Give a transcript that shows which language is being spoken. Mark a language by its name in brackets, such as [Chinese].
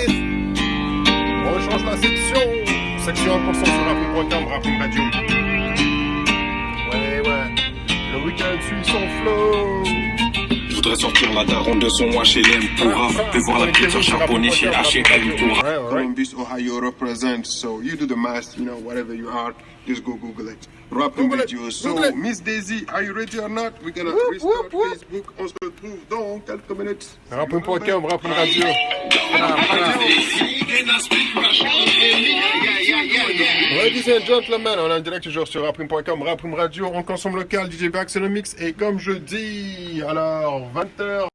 [French] On change la section. Section 1% sur Rapim.com, Rapim Radio. Ouais. Le week-end suit son flow. Je voudrais sortir la daronne de son HLM pour puis voir la pizza charbonnée chez HLM pour [English] Columbus, Ohio represent. So you do the math, whatever you are, just go Google it. Rapim Radio. So Miss Daisy, are you ready or not? We're gonna restart Facebook. [French] On se retrouve dans quelques minutes. Rapim.com, Rapim Radio. Ladies and gentlemen, on est en direct toujours sur Rapim.com, Rapim Radio. On consomme local, DJ Back, c'est le mix. Et comme je dis, alors 20h.